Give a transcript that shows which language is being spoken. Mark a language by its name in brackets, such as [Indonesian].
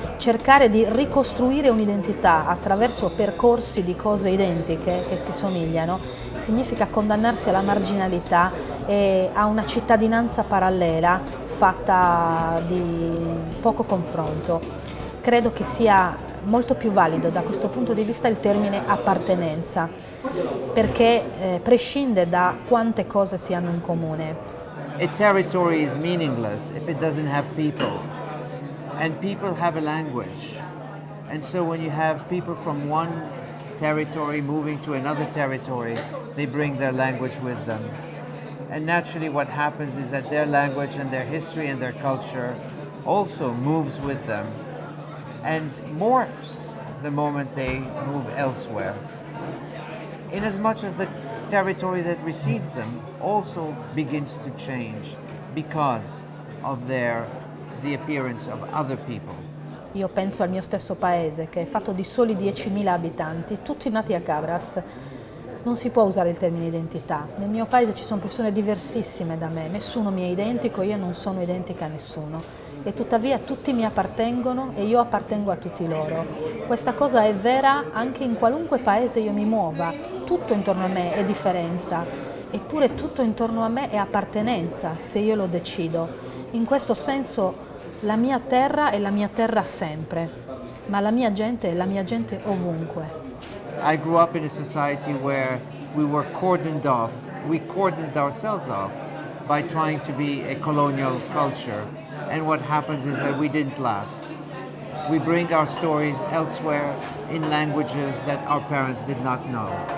[Italian] Cercare di ricostruire un'identità attraverso percorsi di cose identiche che si somigliano significa condannarsi alla marginalità e a una cittadinanza parallela fatta di poco confronto. Credo che sia molto più valido da questo punto di vista il termine appartenenza, perché prescinde da quante cose si hanno in comune. [English] A territory is meaningless if it doesn't have people, and people have a language. And so when you have people from one territory moving to another territory, they bring their language with them. And naturally what happens is that their language and their history and their culture also moves with them and morphs the moment they move elsewhere. In as much as the territory that receives them also begins to change because of the appearance of other people. [Italian] Io penso al mio stesso paese, che è fatto di soli 10.000 abitanti, tutti nati a Cabras. Non si può usare il termine identità. Nel mio paese ci sono persone diversissime da me, nessuno mi è identico, io non sono identica a nessuno. E tuttavia tutti mi appartengono e io appartengo a tutti loro. Questa cosa è vera anche in qualunque paese io mi muova. Tutto intorno a me è differenza, eppure tutto intorno a me è appartenenza, se io lo decido. In questo senso la mia terra è la mia terra sempre, ma la mia gente è la mia gente ovunque. [English] I grew up in a society where we were cordoned off, we cordoned ourselves off by trying to be a colonial culture, and what happens is that we didn't last. We bring our stories elsewhere in languages that our parents did not know.